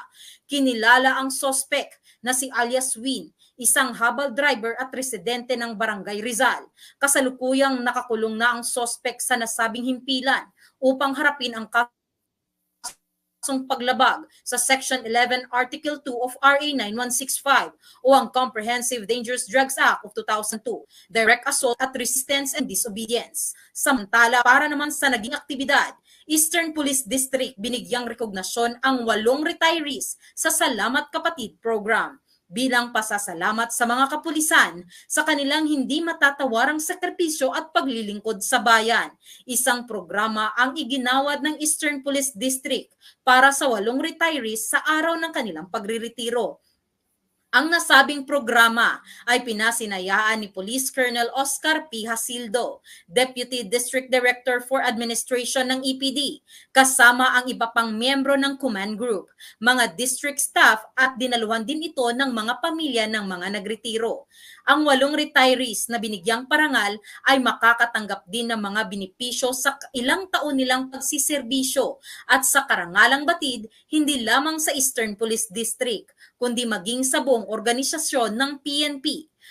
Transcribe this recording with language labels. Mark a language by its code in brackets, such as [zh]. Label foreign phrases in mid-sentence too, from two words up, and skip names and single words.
[tl] Kinilala ang sospek na si alias Win, isang habal driver at residente ng Barangay Rizal. Kasalukuyang nakakulong na ang sospek sa nasabing himpilan upang harapin ang paglabag sa Section 11 Article 2 of RA 9165 o ang Comprehensive Dangerous Drugs Act of 2002, [en] direct assault [tl] at [en] resistance and disobedience. [tl] Samantala, para naman sa naging aktibidad, Eastern Police District binigyang rekognasyon ang 8 retirees sa Salamat Kapatid Program bilang pasasalamat sa mga kapulisan sa kanilang hindi matatawarang sakripisyo at paglilingkod sa bayan. Isang programa ang iginawad ng Eastern Police District para sa 8 retirees sa araw ng kanilang pagriretiro. Ang nasabing programa ay pinasinayaan ni Police Colonel Oscar P. Hasildo, [en] Deputy District Director for Administration [tl] ng EPD, kasama ang iba pang miyembro ng [en] command group, [tl] mga [en] district staff [tl] at dinaluhan din ito ng mga pamilya ng mga nagretiro. Ang 8 retirees na binigyang parangal ay makakatanggap din ng mga benepisyo sa ilang taon nilang pagsiserbisyo at sa karangalang batid hindi lamang sa Eastern Police District, kundi maging sa buong organisasyon ng PNP.